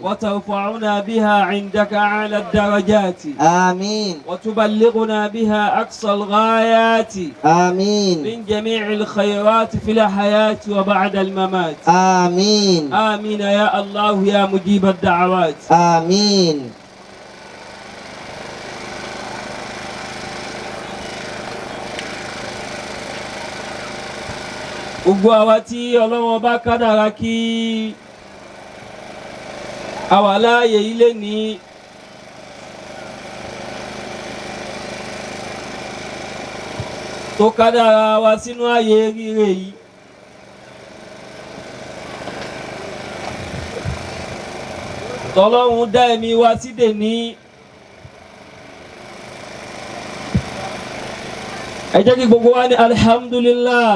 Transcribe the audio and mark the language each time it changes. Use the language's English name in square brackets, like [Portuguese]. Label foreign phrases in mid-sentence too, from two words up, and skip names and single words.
[Arabic] وترفعنا بها عندك أعلى الدرجات آمين وتبلغنا بها أقصى الغايات آمين من جميع الخيرات في الحياة وبعد الممات آمين آمين يا الله يا مجيب الدعوات آمين. [Yoruba] gbogbo àwa tí Ọlọ́run bá kádàrá kí àwa láàyè ilé ní tó kádàrá wa sínú ààyè rire yìí tọ́lọ́run dá ẹ̀mí wa sídè ní ẹ jẹ́ kí gbogbo wa ní alhamdulillah.